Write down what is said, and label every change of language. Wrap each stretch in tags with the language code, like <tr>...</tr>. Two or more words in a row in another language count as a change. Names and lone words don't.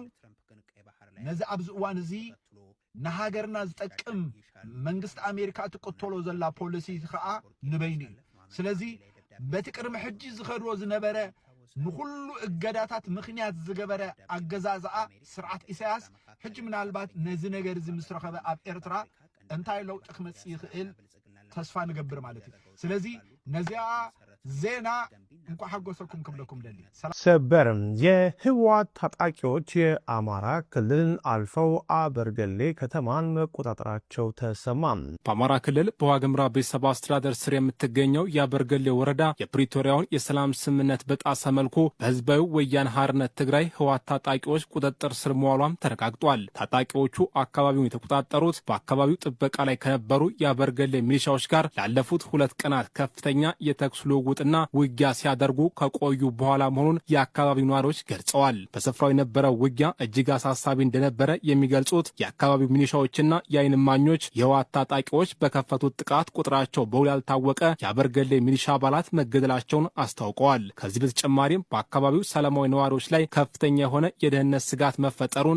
<ti>ነዚ ኣብዚ እዋን እዚ ንሃገርና ዝጠቅም መንግስቲ አሜሪካ ትቀተሎ ዘላ ፖሊሲ ከዓ ንበይኑ ስለዚ በቲ ቅድሚ ሕጂ ዝኸድዎ ዝነበረ ንኩሉ እገዳታት ምክንያት ዝገበረ አገዛዝኣ ስርዓት ኢሳያስ ሕጂ ምናልባት ነዚ ነገር እዚ ምስረኸበ ኣብ ኤርትራ እንታይ ለውጥ ክመጽእ ይኽእል ተስፋ ንገብር ማለት እዩ። ስለዚ ነዚኣ ዜና እንኳ ሐጎሰኩም ክብለኩም ደሊ</ti> <am>ሰበርም የህወሓት ታጣቂዎች የአማራ ክልልን አልፈው አበርገሌ ከተማን መቆጣጠራቸው ተሰማ። በአማራ ክልል በዋግምራ ብሔረሰብ አስተዳደር ስር የምትገኘው የአበርገሌ ወረዳ የፕሪቶሪያውን የሰላም ስምምነት በጣሰ መልኩ በህዝባዊ ወያነ ሓርነት ትግራይ ህወሓት ታጣቂዎች ቁጥጥር ስር መዋሏም ተረጋግጧል። ታጣቂዎቹ አካባቢውን የተቆጣጠሩት በአካባቢው ጥበቃ ላይ ከነበሩ የአበርገሌ ሚሊሻዎች ጋር ላለፉት 2 ቀናት ከፍተኛ የተኩስ ልውውጥና ውጊያ ሲያደርጉ ከቆዩ በኋላ መሆኑን የአካባቢው ነዋሪዎች ገልጸዋል። በስፍራው የነበረው ውጊያ እጅግ አሳሳቢ እንደነበረ የሚገልጹት የአካባቢው ሚሊሻዎችና የዓይን እማኞች የህወሓት ታጣቂዎች በከፈቱት ጥቃት ቁጥራቸው በውል ያልታወቀ የአበርገሌ ሚሊሻ አባላት መገደላቸውን አስታውቀዋል። ከዚህ በተጨማሪም በአካባቢው ሰላማዊ ነዋሪዎች ላይ ከፍተኛ የሆነ የደህንነት ስጋት መፈጠሩን፣</am>